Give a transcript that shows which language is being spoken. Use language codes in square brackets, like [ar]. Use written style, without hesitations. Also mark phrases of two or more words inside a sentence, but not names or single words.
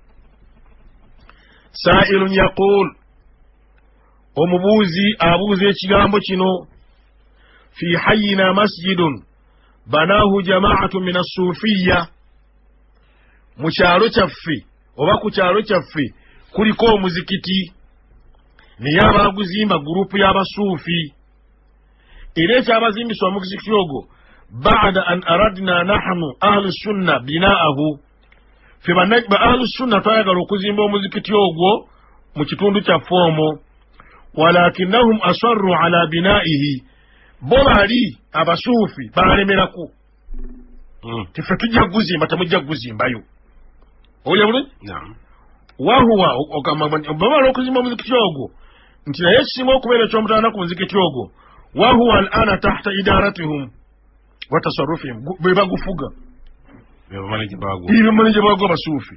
[ar] سائل يقول, [lg] omubuuzi abuuza ekigambo kino, [ar] في حينا مسجد بناه جماعة من الصوفية, [lg] mu kyalo kyaffe oba ku kyalo kyaffe kuliko omuzikiti naye abaaguzimba gurupu y'abasuufi, era ekyabazimbisa omuzikiti ogwo [ar] بعد أن أردنا نحن أهل السنة بناءه, [lg] fe ba [ar] أهل السنة [lg] twayagala okuzimba omuzikiti ogwo mu kitundu kyaffe omwo, [ar] ولكنهم أصروا على بنائه, [lg] bo baali abasuufi balemerako tife tujja kuguzimba temujja kuguzimbayo. Owulya bulungi? Wahuwa bamala okuzimba omuzikiti ogwo nti naye kisinga okubeera ekyomutaana ku muzikiti ogwo, wahuwa [ar] الآن تحت إدارتهم وتصرفهم, [lg] bwe bagufuga bamanye gye bagwa abasuufi.